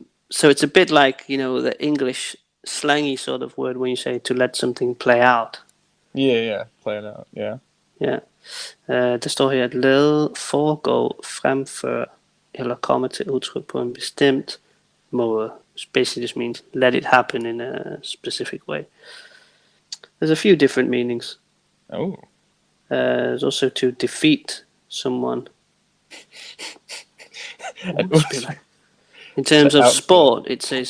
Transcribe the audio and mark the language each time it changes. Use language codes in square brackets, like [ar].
[en] So it's a bit like, the English slangy sort of word when you say to let something play out. Yeah, play it out, yeah. Yeah. [da] Der står her, at lade foregå fremfør eller komme til udtryk på en bestemt måde. [en] Basically just means let it happen in a specific way. There's a few different meanings. Oh. There's also to defeat someone. In terms of sport, it says.